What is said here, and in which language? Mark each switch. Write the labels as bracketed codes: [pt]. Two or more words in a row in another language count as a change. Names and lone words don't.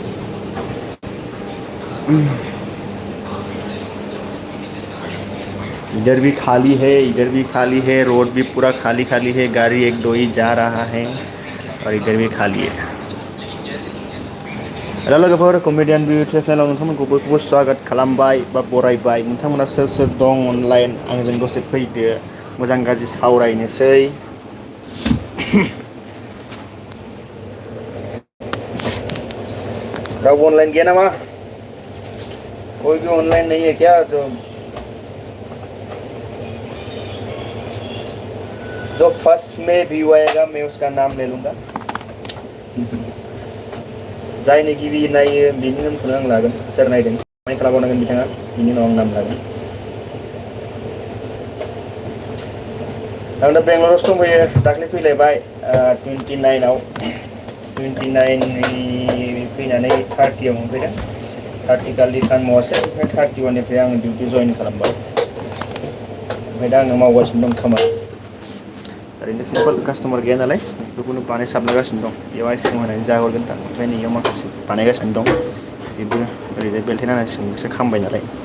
[hi] इधर भी खाली है, इधर भी खाली है, रोड भी पूरा खाली खाली है, गाड़ी एक दो ही जा रहा है और इधर भी खाली है। [brx] हेलो लोगोफोर, कमेडियन भी यूट्यूब चैनल नोंथांमोनखौ बयखौबो स्वागत खालामबाय बा बरायबाय। नोंथांमोना सोर सोर दं अनलाइन आंजों दसे फैदो, मोजां गाज्रि सावरायनोसै। रावबो ऑनलाइन गया नामा? [hi] कोई भी ऑनलाइन नहीं है क्या? जो फर्स्ट में व्यू आएगा मैं उसका नाम ले लूँगा। [brx] जायनि गिबि नायो बिनि नामखौनो आं लागोन। सोर नायदों कमेन्ट खालामबावनांगोन बिथाङा, बिनि उनाव आं नाम लागोन। आं दा बेंगलरावसो दंफैयो, दाख्लै फैलायबाय 29आव। 29 फैनानै 30आव मोनफैदों। 30 खालि खामानि मावासै, ओमफ्राय 31निफ्राय आङो डिउटि जइन खालामबाय। ओमफ्राय दा आङो मावगासिनो दं खामानि। ओरैनो [en] simple customer [brx] गैया नालाय बेखौनो बानायसाबलागासिनो दं। बेयाव आइसक्रिम होनानै जाहरगोन दा, ओमफ्राय नैयाव माखासे बानायगासिनो दं। बेबो ओरैजाय बेलथेन होनांसिगोनसो खामबाय नालाय।